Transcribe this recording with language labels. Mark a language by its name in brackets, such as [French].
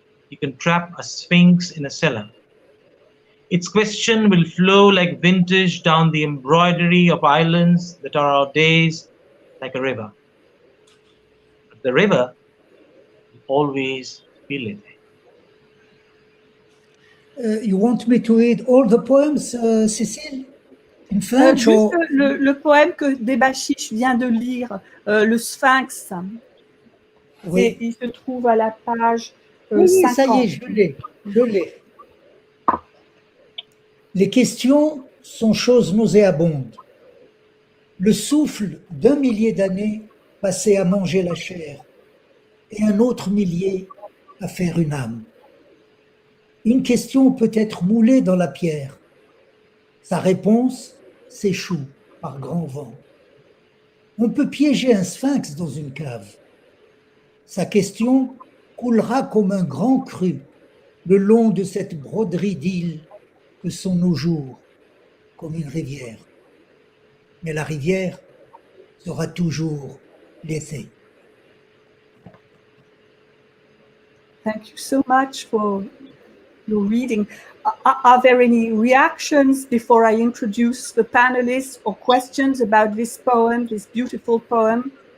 [English] You can trap a sphinx in a cellar. Its question will flow like vintage down the embroidery of islands that are our days, like a river. But the river will always be living. You want me to read all the poems, Cecile? In French [French] Juste [English] or... [French] le poème que Debasish vient de lire, le Sphinx. Oui. Et il se trouve à la page Oui, 50. ça y est, je l'ai. Les questions sont choses nauséabondes. Le souffle d'un millier d'années passé à manger la chair et un autre millier à faire une âme. Une question peut être moulée dans la pierre. Sa réponse s'échoue par grand vent. On peut piéger un sphinx dans une cave. Sa question coulera comme un grand cru le long de cette broderie d'îles que sont nos jours, comme une rivière. Mais la rivière sera toujours l'été. [English] Thank you so much for your reading. Are there any reactions before I introduce the panelists or questions about this poem, this beautiful poem?